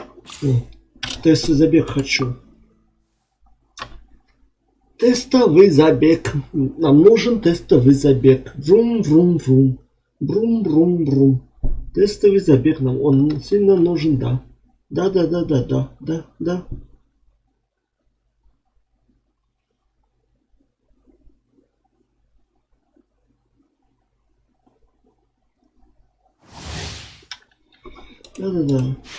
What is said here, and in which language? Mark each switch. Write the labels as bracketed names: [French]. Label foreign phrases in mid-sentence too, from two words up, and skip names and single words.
[Russian] О, тестовый забег хочу. Тестовый забег. Нам нужен тестовый забег. Врум-врум-врум. Брум-брум-брум. Тестовый забег нам. Он сильно нужен, да. Да. Да.